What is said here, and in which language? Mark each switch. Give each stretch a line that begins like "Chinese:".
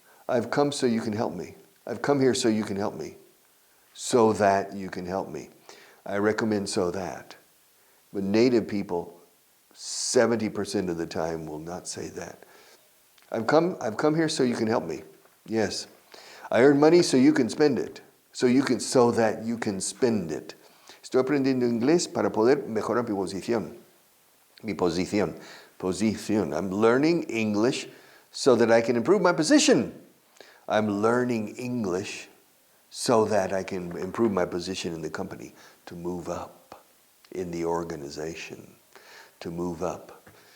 English: I've come so you can help me. I've come here so you can help me. So that you can help me. I recommend so that. But native people, 70% of the time, will not say that. I've come here so you can help me. Yes. I earn money so you can spend it. So that you can spend it.
Spanish: Estoy aprendiendo inglés para poder mejorar mi posición. Mi posición. Posición.
English: I'm learning English so that I can improve my position. I'm learning English so that I can improve my position in the company, to move up in the organization, to move up.